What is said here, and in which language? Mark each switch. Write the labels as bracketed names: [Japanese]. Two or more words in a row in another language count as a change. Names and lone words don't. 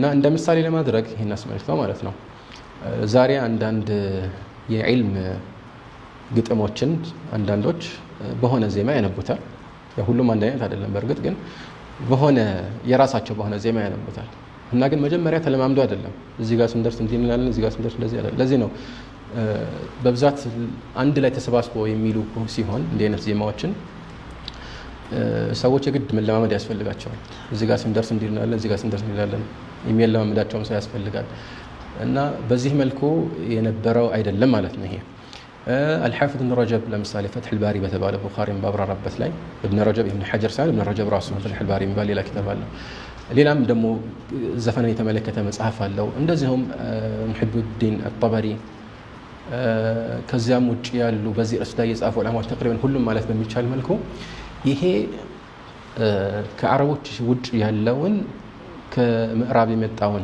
[Amharic] እንደ ምሳሌ ለማድረግ ይሄን አስመልክተው ማለት ነው ዛሬ አንዳንድ የዒልም ግጥሞችን አንዳንዶች በሆነ ዜማ ያነቡታል። ሁሉም አንድ አይነት አይደለም በእርግጥ ግን በሆነ የራሳቸው በሆነ ዜማ ያነቡታል። እና ግን መጀመሪያ ተለማምዶ አይደለም እዚህ ጋር ስንደርስ እንዲህ እንላለን እዚህ ጋር ስንደርስ እንደዚህ አይደለም። ለዚህ ነው በብዛት አንድ ላይ ተሰባስበው የሚሉ ሲሆን እንዲህ አይነት ዜማዎችን ሰዎች የግድ መለማመድ ያስፈልጋቸዋል። እዚህ ጋር ስንደርስ እንዲህ እንላለን እዚህ ጋር ስንደርስ እንላለን የሚለማመዳቸውም ሰው ያስፈልጋል። እና በዚህ መልኩ የነበረው አይደለም ማለት ነው። ይሄ الحافظ ابن رجب ለምሳሌ فتح الباري በተባለ ቡኻሪን ባብራራበት ላይ ابن رجب ابن حجر ሳይሆን ابن رجب ራሱ فتح الباري የሚባል ሌላ ኪታብ አለ። ሌላም ደግሞ ዘፈንን የተመለከተ መጽሐፍ አለው። እንደዚሁም ሙሂቡዲን አልጠበሪ ከዚያም ውጭ ያሉ በዚህ ርዕስ ላይ የጻፉ ዑለማዎች ተቅሪበን ሁሉም ማለት በሚቻል መልኩ ይሄ ከአረቦች ውጭ ያለውን ከምዕራብ የመጣውን